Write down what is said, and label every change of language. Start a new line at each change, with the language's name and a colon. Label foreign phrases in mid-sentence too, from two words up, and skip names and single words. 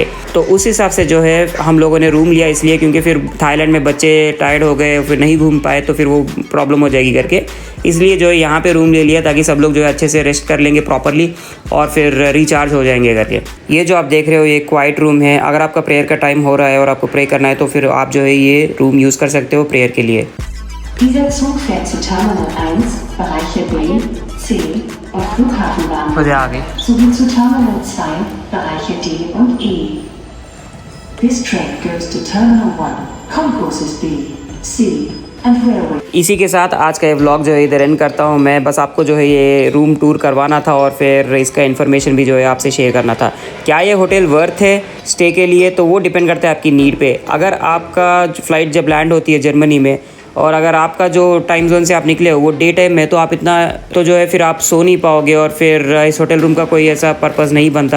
Hindi: तो उस हिसाब से जो है हम लोगों ने रूम लिया, इसलिए क्योंकि फिर थाईलैंड में बच्चे टायर्ड हो गए, फिर नहीं घूम पाए तो फिर वो प्रॉब्लम हो जाएगी करके, इसलिए जो है यहाँ पे रूम ले लिया ताकि सब लोग जो है अच्छे से रेस्ट कर लेंगे प्रॉपरली और फिर रिचार्ज हो जाएंगे करके। ये जो आप देख रहे हो ये
English: quiet room
Hindi: है। अगर आपका प्रेयर का टाइम हो रहा है और आपको प्रे करना है तो फिर आप जो है ये रूम यूज़ कर सकते हो प्रेयर के लिए।
German: Dieser Zug fährt zu Terminal 1, Bereiche B, C und Flughafenbahnhof, sowie zu Terminal 2, Bereiche D und E.
English: This train goes to Terminal 1, concourses B, C and railway.
Hindi: इसी के साथ आज का ये व्लॉग जो है इधर एंड करता हूँ मैं। बस आपको जो है ये
English: room tour
Hindi: करवाना था और फिर इसका इन्फॉर्मेशन भी जो है आपसे शेयर करना था। क्या ये होटल वर्थ है स्टे के लिए, तो वो डिपेंड करता है आपकी नीड पे। अगर आपका फ़्लाइट जब लैंड होती है जर्मनी में और अगर आपका जो
English: time zone
Hindi: से आप निकले हो वो
English: day time
Hindi: में, तो आप इतना तो जो है फिर आप सो नहीं पाओगे और फिर इस
English: hotel room
Hindi: का कोई ऐसा पर्पज़ नहीं बनता।